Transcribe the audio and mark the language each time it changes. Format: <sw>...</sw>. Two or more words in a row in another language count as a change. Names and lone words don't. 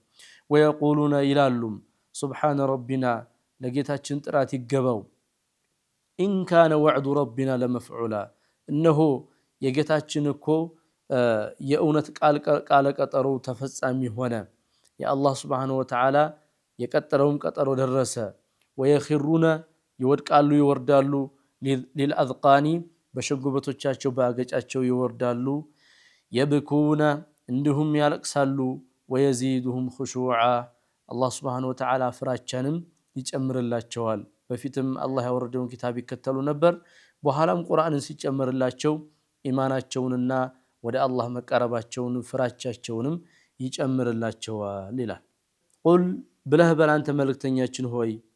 <am>ويقولون ይላሉም</am> <ar>سبحان ربنا</ar> <am>ለጌታችን ጥራት ይገባው</am> <ar>إن كان وعد ربنا لمفعولا</ar> <am>እነሆ የጌታችን እኮ የእውነት ቃል ቀጠሮ ተፈጻሚ ሆነ የአላህ</am> <ar>سبحانه وتعالى</ar> <am>የቀጠረውም ቀጠሮ ደረሰ ويخرون ይወድቃሉ ይወርዳሉ للأذقان በሸንጎበቶቻቸው ባገጫቸው ይወርዳሉ يبكون እንዲሁም ያለቅሳሉ</am> <ar>ويزيدهم خشوعا</ar> <am>አላህ</am> <ar>سبحانه وتعالى</ar> <am>ፍራቻንም ይጨምርላቸዋል በፊትም አላህ ያወረደውን ኪታብ ይከተሉ ነበር በኋላም ቁርአንን ሲጨምርላቸው ኢማናቸውንና ወደ አላህ መቀረባቸውን ፍራቻቸውንም ይጨምርላቸዋል ይላል ቁል ብለህ በላንተ መልእክተኛችን ሆይ</am>